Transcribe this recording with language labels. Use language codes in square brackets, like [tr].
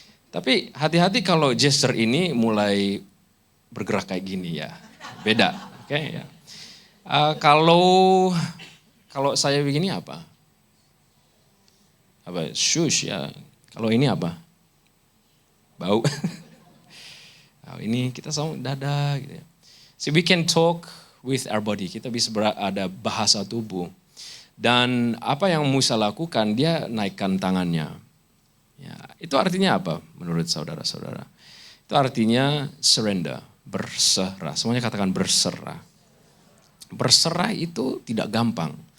[id] Tapi hati-hati kalau gesture ini mulai bergerak kayak gini ya, beda. Oke ya. Kalau saya begini apa? Apa? Shush ya. Kalau ini apa? Bau. Nah, ini kita sama dada gitu ya. [en] So we can talk with our body. [id] Kita bisa ada bahasa tubuh. Dan apa yang Musa lakukan, dia naikkan tangannya. Ya, itu artinya apa menurut saudara-saudara? Itu artinya surrender, berserah. Semuanya katakan berserah. Berserah itu tidak gampang.